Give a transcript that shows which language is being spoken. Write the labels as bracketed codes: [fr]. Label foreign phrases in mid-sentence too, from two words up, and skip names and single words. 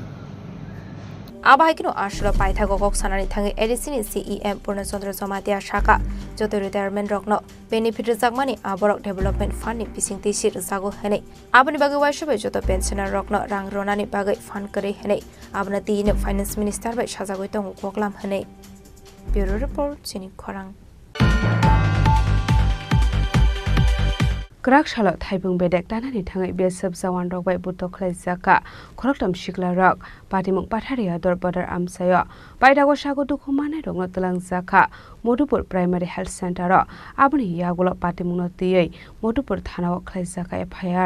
[trp] आबाहायकिनो आश्र पाइथागो गक सानानि थाङै एडिसिनि सीईएम पूर्णचन्द्र जमातिया शाखा जत रिटायरमेन्ट रकनो बेनिफिट रजाकमानि आबरक [en] development fundni [trp] बिसिंति सिर जागो हनै आबनि बागै वाइसबे जत पेन्शनार रकनो रां रोनानि बागै फान्ड करे हनै आबना तिनो [en] finance minister [trp] बाय साजागै दङ गकलाम हनै [en] bureau report [trp] चिनी खरां Krak shalot thaibung bedek tanani thangai BSF jawan rok bai butok khlaijaka khoroktam sikla rok patimung pathari ador border amsayo paidago sago dukhu manai rokno tlangjaka Modupur Primary Health Center ro aboni yagulo patimung no tiyei Modupur thanao khlaijaka FIR